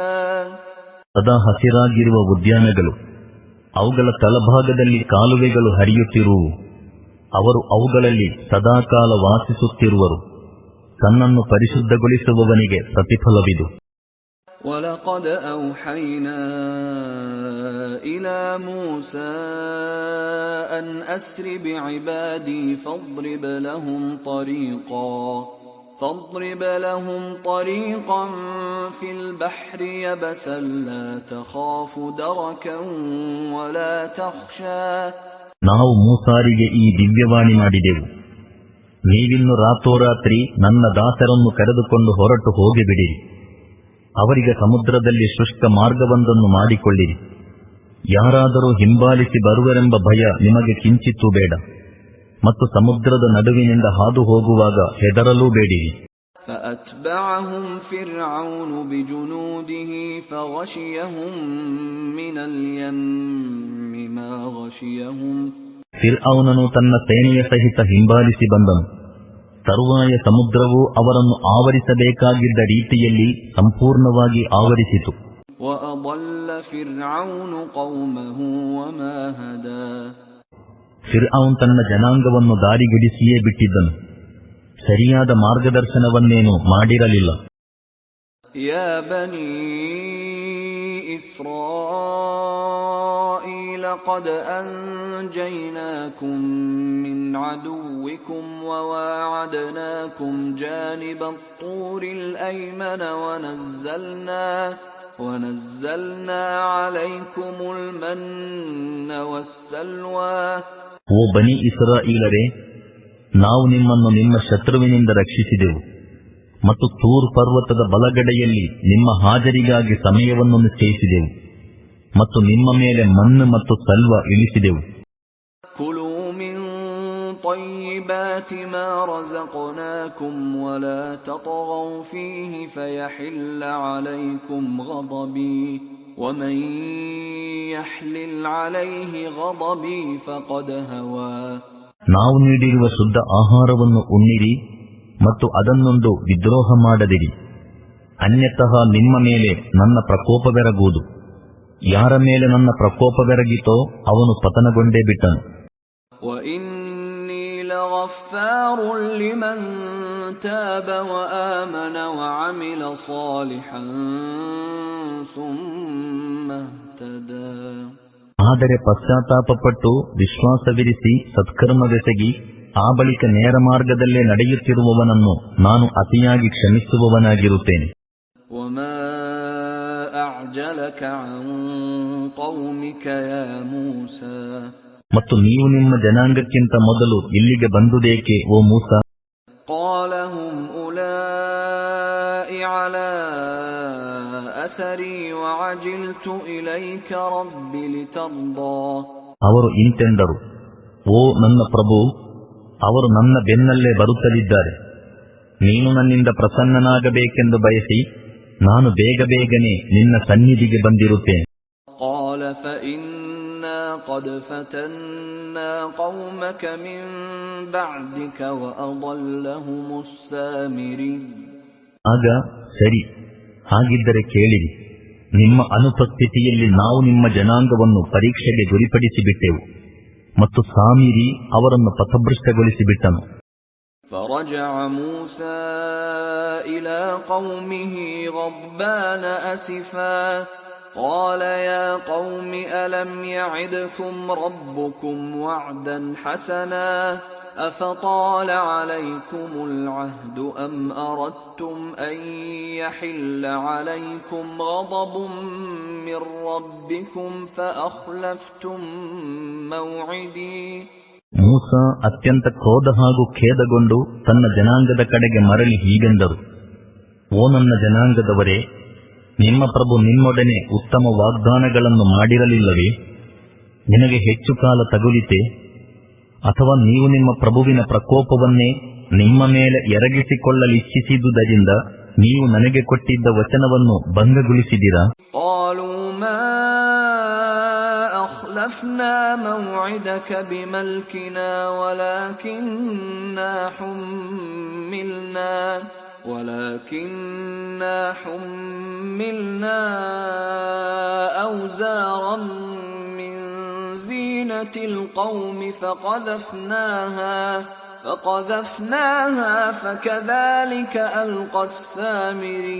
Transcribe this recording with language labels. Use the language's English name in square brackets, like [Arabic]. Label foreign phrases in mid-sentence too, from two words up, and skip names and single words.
[Kannada] ಸದಾ ಹಸಿರಾಗಿರುವ ಉದ್ಯಾನಗಳು, ಅವುಗಳ ತಳಭಾಗದಲ್ಲಿ ಕಾಲುವೆಗಳು ಹರಿಯುತ್ತಿರುವು. ಅವರು ಅವುಗಳಲ್ಲಿ ಸದಾಕಾಲ ವಾಸಿಸುತ್ತಿರುವರು. ತನ್ನನ್ನು ಪರಿಶುದ್ಧಗೊಳಿಸುವವನಿಗೆ ಪ್ರತಿಫಲವಿದು. [Arabic] وَلَقَدْ أَوْحَيْنَا إِلَى مُوسَى أَنْ أَسْرِ بِعِبَادِي فاضرب لهم طريقا في البحر يبسا لا تخاف دركا ولا تخشى. [Kannada] ನಾವು ಮೂಸಾರಿಗೆ ಈ ದಿವ್ಯವಾಣಿ ಮಾಡಿದೆವು, ನೀವಿನ್ನು ರಾತ್ರೋರಾತ್ರಿ ನನ್ನ ದಾಸರನ್ನು ಕರೆದುಕೊಂಡು ಹೊರಟು ಹೋಗಿಬಿಡಿರಿ. ಅವರಿಗೆ ಸಮುದ್ರದಲ್ಲಿ ಶುಷ್ಕ ಮಾರ್ಗವೊಂದನ್ನು ಮಾಡಿಕೊಳ್ಳಿರಿ. ಯಾರಾದರೂ ಹಿಂಬಾಲಿಸಿ ಬರುವರೆಂಬ ಭಯ ನಿಮಗೆ ಕಿಂಚಿತ್ತೂ ಬೇಡ. ಮತ್ತು ಸಮುದ್ರದ ನಡುವಿನಿಂದ ಹಾದು ಹೋಗುವಾಗ ಹೆದರಲೂ ಬೇಡಿರಿ. [Arabic] فأتبعهم فرعون بجنوده فغشيهم من اليم ما غشيهم. [Kannada] ಫಿರ್ಔನನು ತನ್ನ ಸೇನೆಯ ಸಹಿತ ಹಿಂಬಾಲಿಸಿ ಬಂದನು. ತರುವಾಯ ಸಮುದ್ರವು ಅವರನ್ನು ಆವರಿಸಬೇಕಾಗಿದ್ದ ರೀತಿಯಲ್ಲಿ ಸಂಪೂರ್ಣವಾಗಿ ಆವರಿಸಿತು. [Arabic] وأضل فرعون قومه وما هدى. [Kannada] ಫಿರ್ಔನ್ ತನ್ನ ಜನಾಂಗವನ್ನು ದಾರಿಗಿಡಿಸಿಯೇ ಬಿಟ್ಟಿದ್ದನು, ಸರಿಯಾದ ಮಾರ್ಗದರ್ಶನವನ್ನೇನು ಮಾಡಿರಲಿಲ್ಲ. [Arabic] يا بني إسرائيل قد أنجيناكم من عدوكم وواعدناكم جانب الطور الأيمن ونزلنا عليكم المن والسلوى. [Kannada] ಓ ಬನಿ ಇಸ್ರಾಯೀಲರೇ, ನಾವು ನಿಮ್ಮನ್ನು ನಿಮ್ಮ ಶತ್ರುವಿನಿಂದ ರಕ್ಷಿಸಿದೆವು ಮತ್ತು ತೂರ್ ಪರ್ವತದ ಬಲಗಡೆಯಲ್ಲಿ ನಿಮ್ಮ ಹಾಜರಿಗಾಗಿ ಸಮಯವನ್ನು ನಿಶ್ಚಯಿಸಿದೆವು ಮತ್ತು ನಿಮ್ಮ ಮೇಲೆ ಮಣ್ಣು ಮತ್ತು ಸಲ್ವ ಇಳಿಸಿದೆವು. [Arabic] كلوا من طيبات ما رزقناكم ولا تطغوا فيه فيحل عليكم غضبي ومن يحلل عليه غضبي فقد هوى. [Kannada] ನಾವು ನೀಡಿರುವ ಶುದ್ಧ ಆಹಾರವನ್ನು ಉಣ್ಣಿರಿ ಮತ್ತು ಅದನ್ನೊಂದು ವಿದ್ರೋಹ ಮಾಡದಿರಿ, ಅನ್ಯತಃ ನಿಮ್ಮ ಮೇಲೆ ನನ್ನ ಪ್ರಕೋಪವೆರಗುವುದು. ಯಾರ ಮೇಲೆ ನನ್ನ ಪ್ರಕೋಪವೆರಗಿತೋ ಅವನು ಪತನಗೊಂಡೇ ಬಿಟ್ಟನು. [Arabic] وإني لغفار لمن تاب وآمن وعمل صالحا ثم اهتدى. [Kannada] ಆದರೆ ಪಶ್ಚಾತ್ತಾಪಪಟ್ಟು ವಿಶ್ವಾಸವಿರಿಸಿ ಸತ್ಕರ್ಮವೆಸಗಿ ಆ ಬಳಿಕ ನೇರ ಮಾರ್ಗದಲ್ಲೇ ನಡೆಯುತ್ತಿರುವವನನ್ನು ನಾನು ಅತಿಯಾಗಿ ಕ್ಷಮಿಸುವವನಾಗಿರುತ್ತೇನೆ. [Arabic] وما أعجلك عن قومك يا موسى. [Kannada] ಮತ್ತು ನೀವು ನಿಮ್ಮ ಜನಾಂಗಕ್ಕಿಂತ ಮೊದಲು ಇಲ್ಲಿಗೆ ಬಂದುದೇಕೆ ಓ ಮೂಸಾ? [Arabic] قال هم أولئك على أثري وعجلت إليك رب لترضى. [Kannada] ಅವರು ಇಂತೆಂದರು, ಓ ನನ್ನ ಪ್ರಭು, ಅವರು ನನ್ನ ಬೆನ್ನಲ್ಲೇ ಬರುತ್ತಲಿದ್ದಾರೆ. ನೀನು ನನ್ನಿಂದ ಪ್ರಸನ್ನನಾಗಬೇಕೆಂದು ಬಯಸಿ ನಾನು ಬೇಗನೆ ನಿನ್ನ ಸನ್ನಿಧಿಗೆ ಬಂದಿರುತ್ತೇನೆ. [Arabic] قال فإنا قد فتنا قومك من بعدك وأضلهم السامري. [Kannada] ಆಗ ಸರಿ, ಹಾಗಿದ್ದರೆ ಕೇಳಿರಿ, ನಿಮ್ಮ ಅನುಪಸ್ಥಿತಿಯಲ್ಲಿ ನಾವು ನಿಮ್ಮ ಜನಾಂಗವನ್ನು ಪರೀಕ್ಷೆಗೆ ಗುರಿಪಡಿಸಿಬಿಟ್ಟೆವು ಮತ್ತು ಸಾಮಿರಿ ಅವರನ್ನು ಪಥಭೃಷ್ಟಗೊಳಿಸಿಬಿಟ್ಟನು. [Arabic] فرجع موسى إلى قومه غضبان أسفا قال يا قوم ألم يعدكم ربكم وعدا حسنا أفطال عليكم العهد أم أردتم أن يحل عليكم غضب من ربكم فأخلفتم موعدي. [Kannada] ಮೂಸ ಅತ್ಯಂತ ಕ್ರೋಧ ಹಾಗೂ ಖೇದಗೊಂಡು ತನ್ನ ಜನಾಂಗದ ಕಡೆಗೆ ಮರಳಿ ಹೀಗೆಂದರು, ಓ ನನ್ನ ಜನಾಂಗದವರೇ, ನಿಮ್ಮ ಪ್ರಭು ನಿಮ್ಮೊಡನೆ ಉತ್ತಮ ವಾಗ್ದಾನಗಳನ್ನು ಮಾಡಿರಲಿಲ್ಲವೇ? ನಿನಗೆ ಹೆಚ್ಚು ಕಾಲ ತಗುಲಿತೆ? ಅಥವಾ ನೀವು ನಿಮ್ಮ ಪ್ರಭುವಿನ ಪ್ರಕೋಪವನ್ನೇ ನಿಮ್ಮ ಮೇಲೆ ಎರಗಿಸಿಕೊಳ್ಳಲಿಚ್ಛಿಸಿದುದರಿಂದ ನೀವು ನನಗೆ ಕೊಟ್ಟಿದ್ದ ವಚನವನ್ನು ಭಂಗಗೊಳಿಸಿದಿರಾ? [Arabic] أخلفنا موعدك بملكنا ولكننا حملنا أوزارا من زينة القوم فقذفناها فكذلك ألقى السامري.